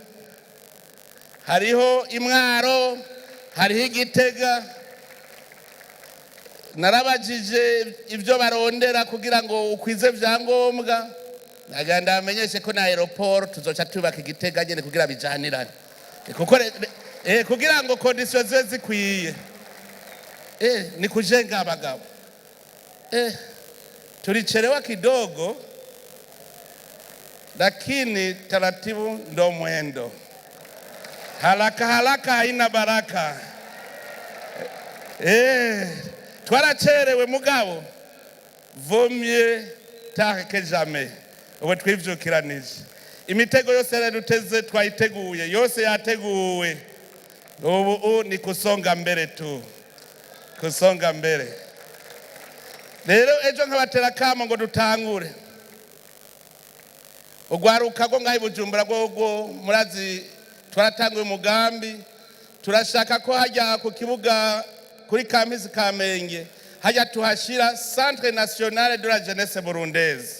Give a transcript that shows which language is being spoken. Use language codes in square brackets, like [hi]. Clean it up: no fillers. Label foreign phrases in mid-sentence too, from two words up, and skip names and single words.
[rn] hariho Imwaro hariho Igitega narabajije ibyo barondera kugira ngo ukwize vyangombwa naganda amenyeshe ko na aeroport tuzoca tubaka Igitega nyene kugira bijanirane kuko kugira ngo conditions ziwe zikwiye ni kujenga abagabo [sw] tulichelewa kidogo lakini taratibu ndo mwendo haraka haraka haina baraka [rn] twaracerewe mugabo [fr] vaut mieux tard que jamais [rn] ubu twivyukiranije imitego yose yaruduteze twayiteguye yose yateguwe ubu ni [sw] kusonga mbere tu kusonga mbere. [rn] Rero ejo nkabatera kamo ngo dutangure ugwaruka go ngahi Bujumbura gogo murazi twaratanguye umugambi turashaka ko hajya ku kibuga kuri campus Kamenge hajya tuhashira Centre National de la Jeunesse Burundaise.